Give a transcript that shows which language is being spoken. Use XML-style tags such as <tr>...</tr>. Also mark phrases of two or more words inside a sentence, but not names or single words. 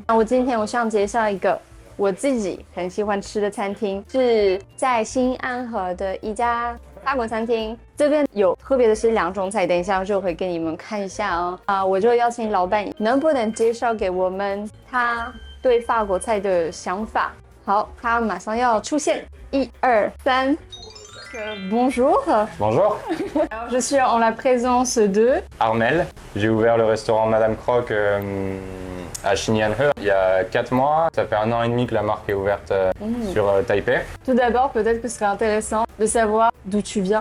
<zh>那我想介绍一个我自己很喜欢吃的餐厅，是在新安河的一家法国餐厅。这边有特别的是2种菜，等一下我就会给你们看一下哦。我就邀请老板能不能介绍给我们他对法国菜的想法。好，他马上要出现 ，1、2、3。Bonjour.</zh> <fr>Bonjour, Alors, je suis en la présence de Armel. J'ai ouvert le restaurant Madame Croc à Xinjianhe il y a 4 mois. Ça fait 1 an et demi que la marque est ouverte sur Taipei. Tout d'abord, peut-être que ce serait intéressant de savoir d'où tu viens.</fr>